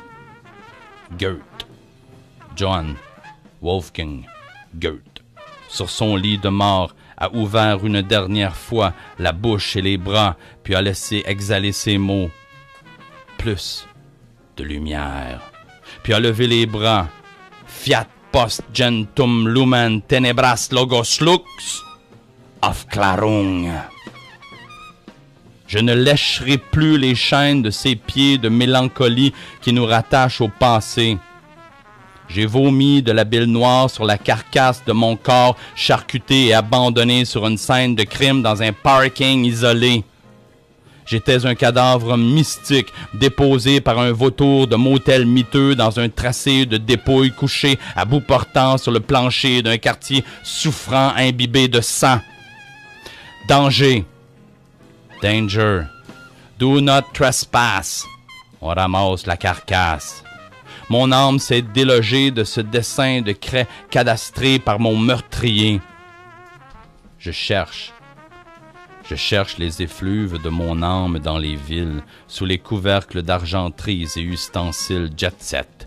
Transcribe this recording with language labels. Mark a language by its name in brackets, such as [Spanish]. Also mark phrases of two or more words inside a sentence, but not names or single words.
[French] Goethe, John Wolfgang Goethe, sur son lit de mort, a ouvert une dernière fois la bouche et les bras, puis a laissé exhaler ses mots. Plus de lumière. Puis a levé les bras. [Latin] Fiat post gentum lumen tenebras logos lux Aufklärung. [French] Je ne lècherai plus les chaînes de ces pieds de mélancolie qui nous rattachent au passé. J'ai vomi de la bile noire sur la carcasse de mon corps charcuté et abandonné sur une scène de crime dans un parking isolé. J'étais un cadavre mystique déposé par un vautour de motel miteux dans un tracé de dépouilles couché à bout portant sur le plancher d'un quartier souffrant imbibé de sang. Danger. Danger. [English] Do not trespass. [French] On ramasse la carcasse. Mon âme s'est délogée de ce dessin de craie cadastré par mon meurtrier. Je cherche les effluves de mon âme dans les villes, sous les couvercles d'argenteries et ustensiles jet-set.